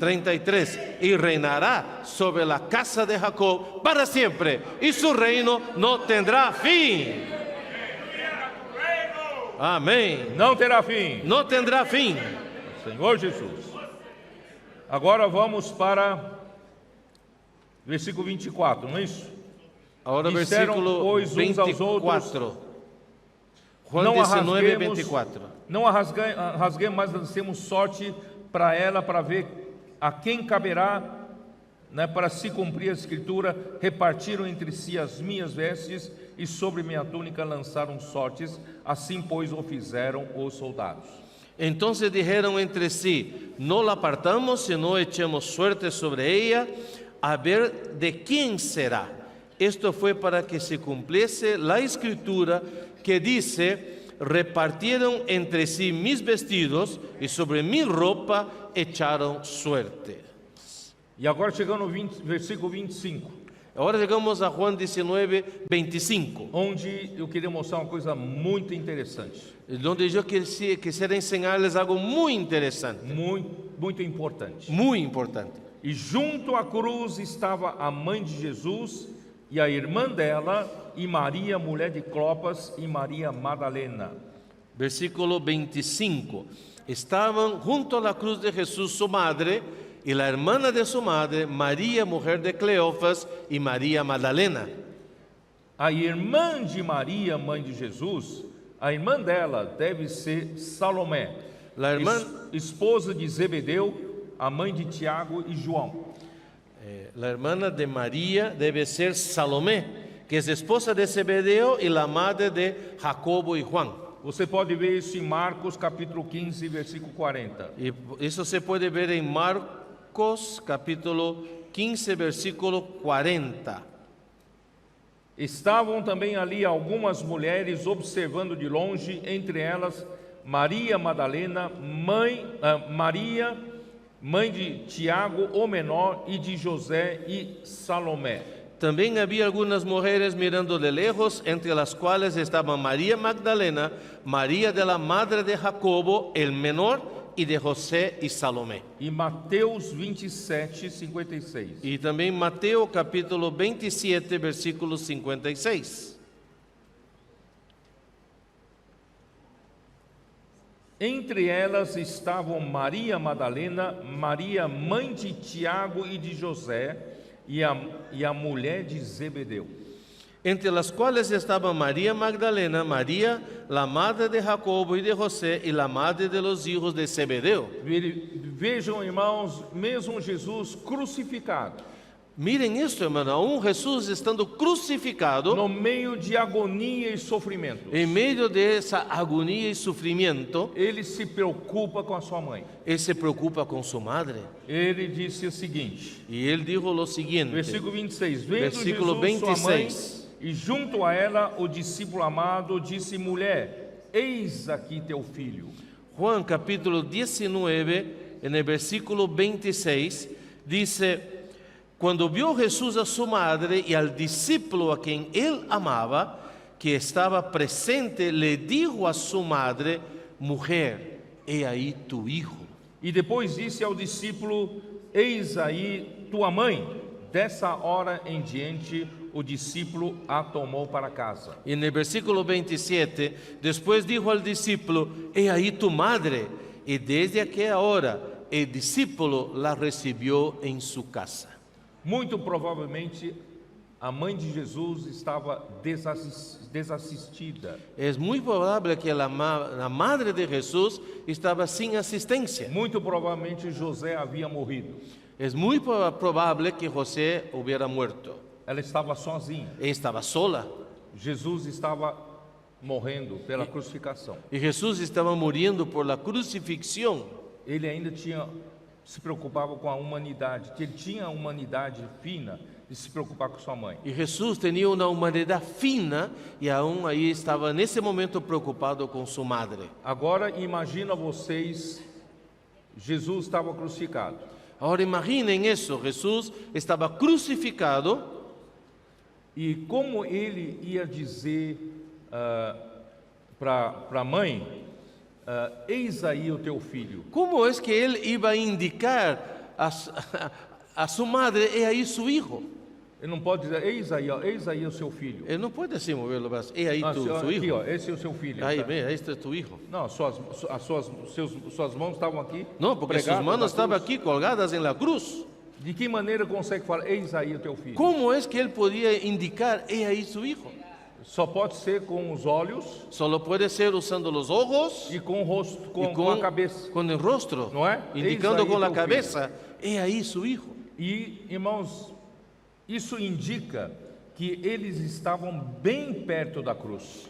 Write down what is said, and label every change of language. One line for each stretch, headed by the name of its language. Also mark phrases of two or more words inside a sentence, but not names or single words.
Spanish: 33. Y reinará sobre la casa de Jacob para siempre, y su reino no tendrá fin.
Portuguese: Amém. Não terá fim.
Spanish: No tendrá fin.
Portuguese: Senhor Jesus. Agora vamos para versículo 24, não é isso?
Spanish: Ahora
Portuguese: Disseram, versículo pois, uns aos
Spanish: 24. Juan
Portuguese: Não 19, arrasguemos, 24. não rasguemos, mas lancemos sorte para ela, para ver a quem caberá, né, para se cumprir a escritura. Repartiram entre si as minhas vestes e sobre minha túnica lançaram sortes. Assim, pois, o fizeram os soldados.
Spanish: Entonces dijeron entre sí: no la apartamos, sino echemos suerte sobre ella, a ver de quién será. Esto fue para que se cumpliese la escritura que dice: repartieron entre sí mis vestidos y sobre mi ropa echaron suerte.
Portuguese: E agora chegando no versículo 25,
Spanish: Ahora llegamos a Juan 19, 25,
Portuguese: onde eu queria mostrar uma coisa muito interessante,
Spanish: donde yo quisiera enseñarles algo muy interesante,
Portuguese: muito importante.
Spanish: muy importante.
Portuguese: E junto à cruz estava a mãe de Jesus e a irmã dela, e Maria, mulher de Clopas, e Maria Madalena. Versículo 25.
Spanish: Estaban junto a la cruz de Jesús su madre y la hermana de su madre, María, mujer de Cleofas, y María Magdalena.
Portuguese: A irmã de Maria, mãe de Jesus, a irmã dela deve ser Salomé,
Spanish: La hermana,
Portuguese: esposa de Zebedeu, a mãe de Tiago e João.
Spanish: la hermana de María debe ser Salomé, que es esposa de Zebedeo y la madre de Jacobo y Juan.
Portuguese: Você pode ver isso em Marcos capítulo 15, versículo 40.
Spanish: Y eso se puede ver en Marcos capítulo 15, versículo 40.
Portuguese: Estavam também ali algumas mulheres observando de longe, entre elas Maria Madalena, Maria, mãe de Tiago, o menor, e de José e Salomé.
Spanish: También había algunas mujeres mirando de lejos, entre las cuales estaban María Magdalena, María de la madre de Jacobo, el menor, y de José y Salomé.
Portuguese: E Mateus 27, 56.
Spanish: Y también Mateo capítulo 27, versículo 56.
Portuguese: Entre elas estavam Maria Madalena, Maria, mãe de Tiago e de José, e a mulher de Zebedeu.
Spanish: Entre las cuales estaban María Magdalena, María, la madre de Jacobo y de José, y la madre de los hijos de Zebedeo.
Portuguese: Vejam, irmãos, mesmo Jesus crucificado,
Spanish: Miren esto, hermano, aún Jesús estando crucificado,
Portuguese: no meio de agonia e sofrimento,
Spanish: en medio de esa agonía y sufrimiento,
Portuguese: ele se preocupa com a sua mãe.
Spanish: Él se preocupa con su madre.
Portuguese: Ele disse o seguinte,
Spanish: Y Él dijo lo siguiente,
Portuguese: versículo 26, vendo
Spanish: Versículo
Portuguese: Jesus sua mãe,
Spanish: 26.
Portuguese: e junto a ela o discípulo amado, disse, mulher, eis aqui teu filho.
Spanish: Juan capítulo 19, en el versículo 26, dice, cuando vio Jesús a su madre y al discípulo a quien él amaba, que estaba presente, le dijo a su madre, mujer, he ahí tu hijo.
Portuguese: E depois disse ao discípulo, eis aí tua mãe. Dessa hora em diante, o discípulo a tomou para casa.
Spanish: Y en el versículo 27, después dijo al discípulo, he ahí tu madre. Y desde aquella hora, el discípulo la recibió en su casa.
Portuguese: Muito provavelmente, a mãe de Jesus estava desassistida.
Spanish: Es muy probable que la madre de Jesús estaba sin asistencia.
Portuguese: Muito provavelmente, José havia morrido.
Spanish: Es muy probable que José hubiera muerto.
Portuguese: Ela estava sozinha.
Spanish: Estaba sola.
Portuguese: Jesus estava morrendo pela crucificação.
Spanish: Y Jesús estaba muriendo por la crucifixión.
Portuguese: Ele ainda se preocupava com a humanidade, que ele tinha a humanidade fina de se preocupar com sua mãe.
Spanish: Y Jesús tenía una humanidad fina y aún ahí estaba en ese momento preocupado con su madre.
Portuguese: Agora imagina vocês, Jesus estava crucificado.
Spanish: Ahora imaginen eso, Jesús estaba crucificado
Portuguese: E como ele ia dizer para a mãe, eis aí o teu filho.
Spanish: ¿Cómo es que él iba a indicar a su madre, he ahí su hijo?
Portuguese: Ele não pode dizer, eis aí o seu filho.
Spanish: Él no puede así mover los brazos, he ahí su
Portuguese: Aqui,
Spanish: hijo.
Portuguese: ó, esse é o seu filho.
Spanish: Ahí,
Portuguese: tá?
Spanish: ve, ahí está tu hijo.
Portuguese: Não, suas mãos estavam aqui.
Spanish: No, porque sus
Portuguese: pregadas
Spanish: manos
Portuguese: na
Spanish: estaban
Portuguese: cruz.
Spanish: aquí colgadas en la cruz.
Portuguese: De que maneira consegue falar, eis aí o teu filho?
Spanish: ¿Cómo es que él podía indicar, he ahí su hijo?
Portuguese: Só pode ser com os olhos
Spanish: Solo puede ser usando los ojos
Portuguese: e com o rosto,
Spanish: y
Portuguese: com a cabeça.
Spanish: con el rostro, No es? indicando Eis ahí con la tu cabeza, he ahí su hijo.
Portuguese: E, irmãos, isso indica que eles estavam bem perto da cruz.